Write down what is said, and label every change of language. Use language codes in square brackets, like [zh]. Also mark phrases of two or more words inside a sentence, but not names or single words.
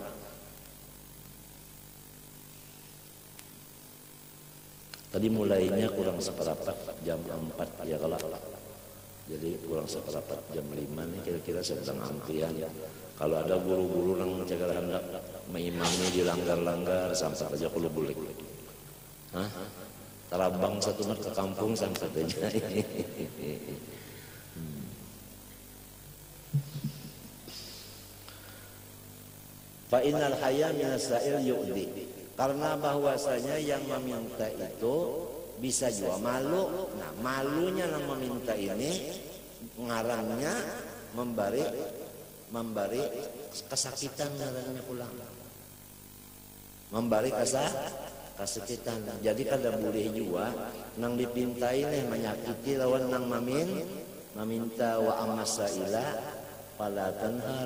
[bjn] Tadi mulainya kurang seperempat jam 4 ya kalau. Jadi kurang seperempat jam 5 nih kira-kira sedang antrian ya. Kalau ada guru-guru yang menjaga hendak mengimami dilanggar-langgar sampai aja kalau boleh. Hah? Terabang satu mat ke kampung sampai aja. [ar] فإن الحياء من السائل يؤذي. [bjn] Karena bahwasanya yang meminta itu bisa juga malu. Nah, malunya yang meminta ini ngarangnya memberi kesakitan ngarangnya pulang. Memberi kasakitan. Jadi kada boleh juga nang dipintai nih menyakiti lawan nang meminta [ar] وأما السائل فلا تنهر.